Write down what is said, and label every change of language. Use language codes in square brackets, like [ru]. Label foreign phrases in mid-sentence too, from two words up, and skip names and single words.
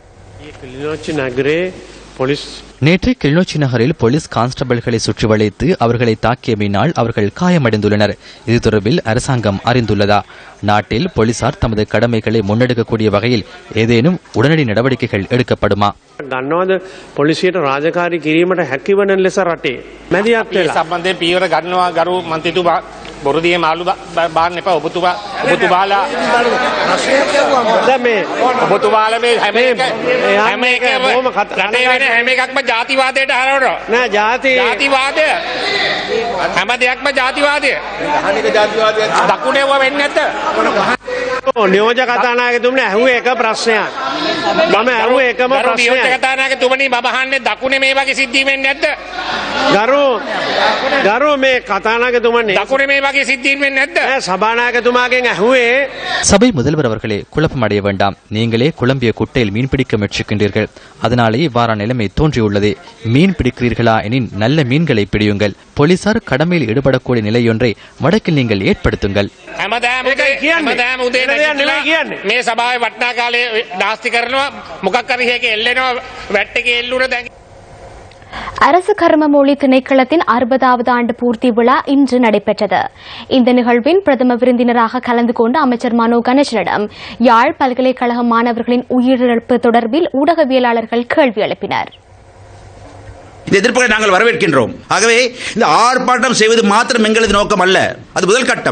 [ta] நேற்று கிளிநொச்சி நகரில் போலீஸ் கான்ஸ்டபிள்களை சுற்றி வளைத்து அவர்களை தாக்கியமையினால் அவர்கள் காயமடைந்துள்ளனர். இது தொடர்பில் அரசாங்கம் அறிந்துள்ளதா? நாட்டில் போலீசார் தமது கடமைகளை முன்னெடுக்கக்கூடிய வகையில் ஏதேனும் உடனடி நடவடிக்கைகள் எடுக்கப்படுமா? [si] ගන්නවද පොලිසියට රාජකාරී කිරීමට හැකිවන ලෙස රටේ මැදිහත් වෙලා සම්බන්ධයෙන් පීවර ගන්නවා ගරු මන්ත්‍රීතුමා බොරුදියේ මාළු බාන්න එපා ඔබතුමාලා දැන් මේ ඔබතුමාලා මේ හැම එකම රටේ වෙන හැම එකක්ම ජාතිවාදයට හරවනවා නෑ ජාතිවාදය හැම දෙයක්ම ජාතිවාදය දකුණේව වෙන්නේ නැද්ද නියෝජක කතානායකතුමනි ඇහුවේ එක ප්‍රශ්නයක් මම ඇහුවේ එකම ප්‍රශ්නයක් කතානායකතුමනි මම අහන්නේ දකුණේ මේ වගේ සිද්ධි වෙන්නේ නැද්ද ගරු මේ කතානායකතුමනි දකුණේ මේ වගේ සිද්ධි වෙන්නේ නැද්ද සභානායකතුමාගෙන් ඇහුවේ. [ta] சபை முதல்வர் அவர்களே, குழப்பமடைய வேண்டாம். நீங்களே குழம்பிய குட்டையில் மீன் பிடிக்க முயற்சிக்கின்றீர்கள். அதனாலே இவ்வாறான நிலைமை தோன்றியுள்ளது. மீன் பிடிக்கிறீர்களா எனின் நல்ல மீன்களை பிடியுங்கள். போலீசார் கடமையில் ஈடுபடக்கூடிய நிலையொன்றை வடக்கில் நீங்கள் ஏற்படுத்துங்கள். [si] මේ සභාවේ වටනා කාලේ නාස්ති කරනවා මොකක් හරි එකේ එල්ලෙනවා වැට් එකේ එල්ලුන දැන්. [ta] அரசு கர்மமொழி திணைக்களத்தின் 60வது ஆண்டு பூர்த்தி விழா இன்று நடைபெற்றது. இந்த நிகழ்வின் பிரதம விருந்தினராக கலந்து கொண்ட அமைச்சர் மனோ கணேசனிடம் யாழ் பல்கலைக்கழக மாணவர்களின் உயிரிழப்பு தொடர்பில் ஊடகவியலாளர்கள் கேள்வி எழுப்பினர். இந்த எதிர்ப்புகளை நாங்கள் வரவேற்கின்றோம். ஆகவே இந்த ஆர்ப்பாட்டம் செய்வது மாத்திரம் எங்களது நோக்கம் அல்ல, அது முதல் கட்டம்.